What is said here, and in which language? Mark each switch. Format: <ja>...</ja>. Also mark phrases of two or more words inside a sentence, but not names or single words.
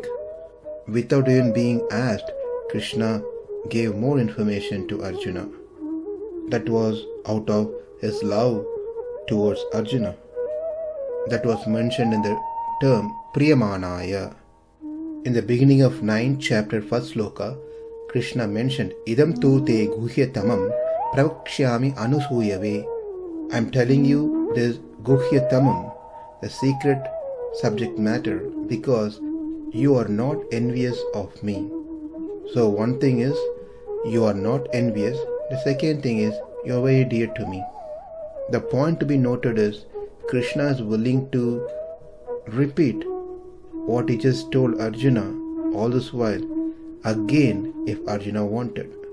<en>Without even being asked, Krishna gave more information to Arjuna. That was out of his love towards Arjuna. That was mentioned in the term priyamanāya. In the beginning of 9th chapter, first sloka, Krishna mentioned,</en> <sa>"Idam tu te guhyatamam vakṣyāmi anusūyave."</sa> <en>I am telling you this guhyatamam, the secret subject matter, because you are not envious of me. So one thing is, you are not envious. The second thing is, you are very dear to me. The point to be noted is, Krishna is willing to repeat what he just told Arjuna all this while again if Arjuna wanted.</en>